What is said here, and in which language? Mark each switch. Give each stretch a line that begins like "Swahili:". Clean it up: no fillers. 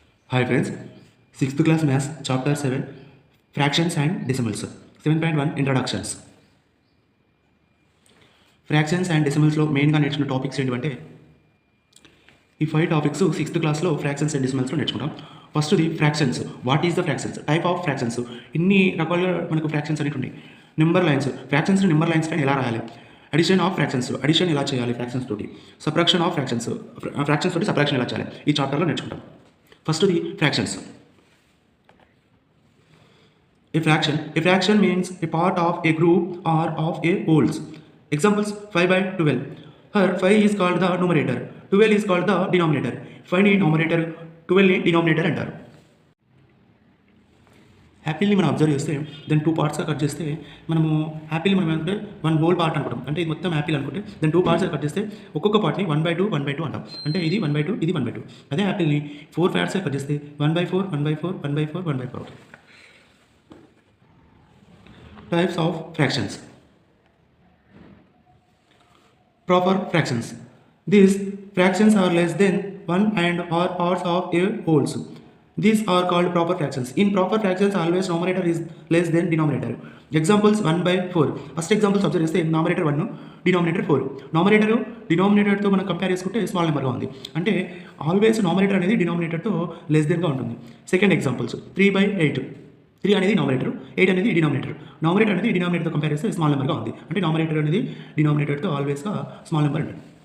English: Hi friends, 6th class Maths, Chapter 7, Fractions and Decimals, 7.1 Introductions.
Telugu: Fractions and డెసిమల్స్లో మెయిన్గా నేర్చుకున్న topics ఏంటంటే ఈ 5 topics 6th క్లాస్లో ఫ్రాక్షన్స్ అండ్ డెసిమల్స్లో నేర్చుకుంటాం. ఫస్ట్ది fractions.
English: What is the fractions?
Telugu: Type of fractions. ఇన్ని రకాలుగా మనకు ఫ్రాక్షన్స్ అనేవి ఉన్నాయి. Number lines. ఫ్రాక్షన్స్ని నెంబర్ లైన్స్ పైన ఎలా రాయాలి? Addition of fractions. అడిషన్ ఎలా చేయాలి ఫ్రాక్షన్స్ తోటి? Subtraction of fractions. ఫ్రాక్షన్స్ తోటి సబ్ట్రాక్షన్ ఎలా చేయాలి? ఈ చాప్టర్లో నేర్చుకుంటాం. ఫస్ట్ది fractions.
English: A fraction means a part of a group or of a wholes. Examples 5 by 12. Here 5 is called the numerator, 12 is called the denominator.
Telugu: 5 ని numerator, 12 ని denominator అంటారు. యాపిల్ని మనం అబ్జర్వ్ చేస్తే దాన్ని 2 పార్ట్స్గా కట్ చేస్తే మనము యాపిల్ మనం అంటే 1 హోల్ పార్ట్ అనుకుంటాం. అంటే ఇది మొత్తం యాపిల్ అనుకుంటే దాన్ని 2 పార్ట్స్గా కట్ చేస్తే ఒక్కొక్క పార్ట్ని 1/2 1/2 అంటాం. అంటే ఇది 1/2 ఇది 1/2. అదే యాపిల్ని 4 పార్ట్స్గా కట్ చేస్తే 1/4 1/4 1/4 1/4 అవుతుంది.
English: Types of fractions. Proper fractions. These fractions are less than 1 and are parts of a wholes. These are called proper fractions. In proper fractions, always numerator is less than denominator. Examples 1/4. First examples observe చేస్తే numerator 1, denominator 4.
Telugu: Numerator denominatorతో మనం compare చేసుకుంటే small నెంబర్గా ఉంది. అంటే always numerator అనేది denominatorతో less దెన్గా ఉంటుంది. Second examples 3/8. 3 అనేది nominator, 8 అనేది denominator. Nominator అనేది డినామినేటర్తో కంపేర్ చేస్తే స్మాల్ నెంబర్గా ఉంది. అంటే నామినేటర్ అనేది డినామినేటర్తో ఆల్వేస్గా స్మాల్ నెంబర్ ఉంటుంది.